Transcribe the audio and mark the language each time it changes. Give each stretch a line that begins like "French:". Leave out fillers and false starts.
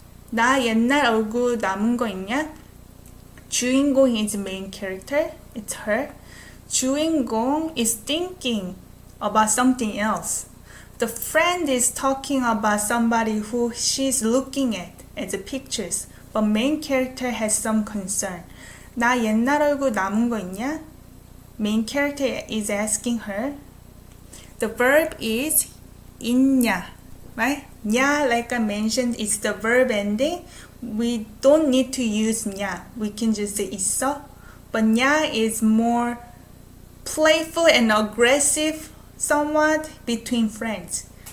Korean: 나 옛날 얼굴 남은 거 있냐?
English: 주인공 is main character. It's her. 주인공 is thinking about something else. The friend is talking about somebody who she's looking at the pictures, but main character has some concern.
Korean: 나 옛날 얼굴 남은 거 있냐?
English: Main character is asking her. The verb is 있냐, right? 냐, like I mentioned, is the verb ending. We don't need to use 냐. We can just say 있어. But 냐 is more playful and aggressive somewhat between friends.